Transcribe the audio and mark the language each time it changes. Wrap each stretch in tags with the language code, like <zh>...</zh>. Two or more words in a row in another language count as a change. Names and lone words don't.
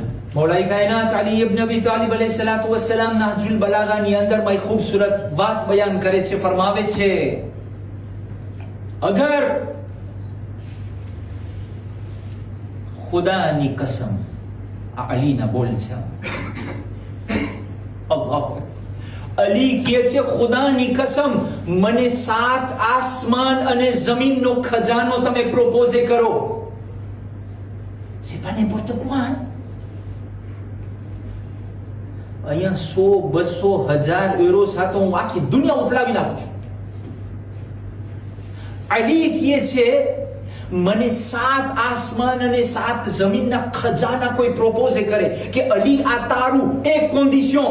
<gu>મૌલાએ કાયનાત અલી ઇબ્ન અબી તાલિબ</gu> <ar>عليه الصلاة والسلام</ar> <gu>નહજુલ બલાગાની અંદર માં ખૂબસૂરત વાત બયાન કરે છે, ફરમાવે છે, અગર ખુદાની કસમ, આ અલીના બોલ છે. અલ્લાહુ અલી કહે છે, ખુદાની કસમ, મને 7 આસમાન અને જમીનનો ખજાનો તમે પ્રોપોઝ કરો.</gu> <fr>c'est pas n'importe quoi.</fr> <gu>અહીંયા 100, 200, 1000 યુરો સાથે હું આખી દુનિયા ઉથલાવી નાખું છું. અલી કહે છે, મને 7 આસમાન અને 7 જમીનના ખજાના કોઈ પ્રોપોઝ કરે કે અલી આ તારું, એક કન્ડિશન.</gu>